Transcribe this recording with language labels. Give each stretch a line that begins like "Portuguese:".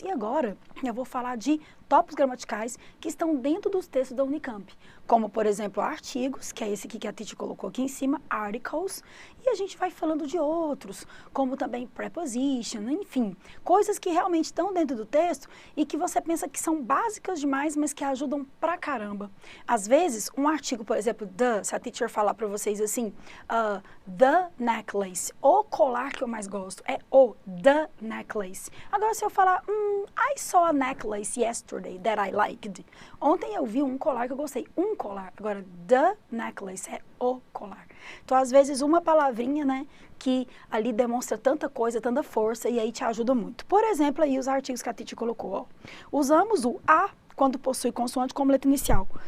Portuguese: E agora eu vou falar de tópicos gramaticais que estão dentro dos textos da Unicamp, como, por exemplo, artigos, que é esse aqui que a teacher colocou aqui em cima, articles, e a gente vai falando de outros, como também preposition, enfim, coisas que realmente estão dentro do texto e que você pensa que são básicas demais, mas que ajudam pra caramba. Às vezes, um artigo, por exemplo, se a teacher falar pra vocês assim, the necklace, o colar que eu mais gosto, é o the necklace.
English: Agora, se eu falar, I saw a necklace yesterday that I liked.
Portuguese: Ontem eu vi um colar que eu gostei, um colar. Agora, the necklace é o colar. Então, às vezes, uma palavrinha, né, que ali demonstra tanta coisa, tanta força, e aí te ajuda muito. Por exemplo, aí os artigos que a Titi colocou, ó. Usamos o a quando possui consoante como letra inicial.